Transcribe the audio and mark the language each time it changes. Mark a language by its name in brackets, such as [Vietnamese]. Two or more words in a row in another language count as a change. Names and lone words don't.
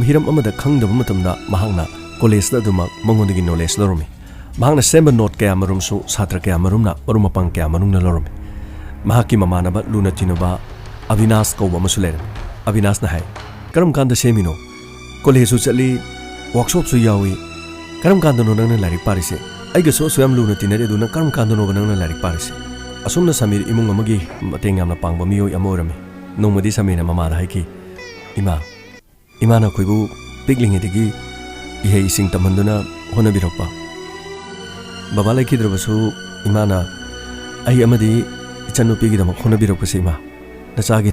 [Manipuri] hiram amada khangdaba matamda mahakna college da adumak mangondagi knowledge lorami mahakna semba note kaya marumsu satra kaya marumna maru mapang kaya manungna lorami mahaki mamanaba luna tinaba Avinash kauba masulerami Avinash na hai karam kanda semino college su chali workshop su yawi karam kanda no nang larik parise aiga so soyam luna tinare du nang karam kanda no nang larik parise asumna Samir imung amagi mateng yamna pangba miyoi amorami nongmadi Samir mama da haiki ima na koibu piklingi digi ihe ising tamanduna hona birokpa baba laikhidrabasu imana ai amadi ichanupi gi damak hona birokpa sima nachagi